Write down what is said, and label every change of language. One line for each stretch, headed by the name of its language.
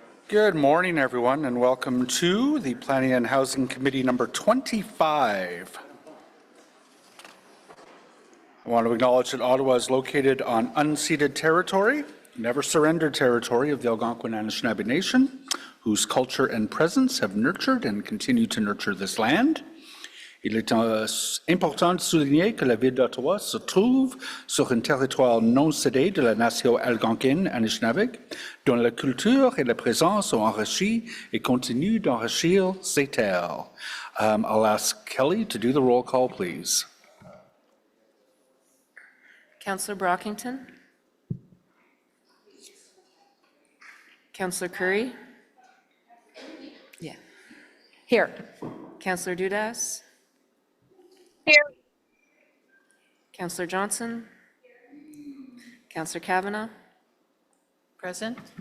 English: Good morning, everyone, and welcome to the Planning and Housing Committee number 25. I want to acknowledge that Ottawa is located on unceded territory, never surrendered territory of the Algonquin Anishinaabe Nation, whose culture and presence have nurtured and continue to nurture this land.
French: Il est important de souligner que la ville d'Ottawa se trouve sur un territoire non cédé de la nation algonquine Anishinaabe, dont la culture et la présence ont enrichi et continuent d'enrichir ces terres.
English: I'll ask Kelly to do the roll call, please. Councillor Brockington? Councillor Curry? Yeah. Here. Councillor Dudas? Here. Councillor Johnson? Councillor Kavanagh? Present.